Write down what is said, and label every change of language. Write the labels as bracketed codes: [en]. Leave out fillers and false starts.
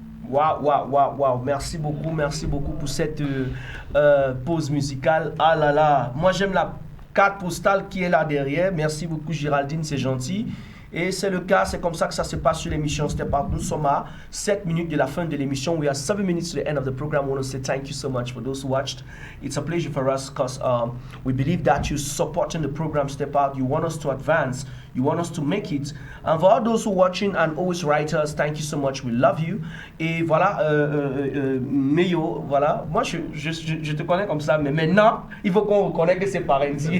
[fr] Waouh. Merci beaucoup pour cette pause musicale. Ah là là, moi j'aime la carte postale qui est là derrière. Merci beaucoup Géraldine, c'est gentil. Et c'est le cas, c'est comme ça que ça se passe sur l'émission Step Up. Nous sommes à 7 minutes de la fin de l'émission. [en] We are 7 minutes to the end of the program. I want to say thank you so much for those who watched. It's a pleasure for us because we believe that you're supporting the program Step Out. You want us to advance. You want us to make it. And for all those who are watching and always write us, thank you so much. We love you. [fr] Et voilà, Meyo, voilà. Moi, je te connais comme ça, mais maintenant, il faut qu'on reconnaisse que c'est parents.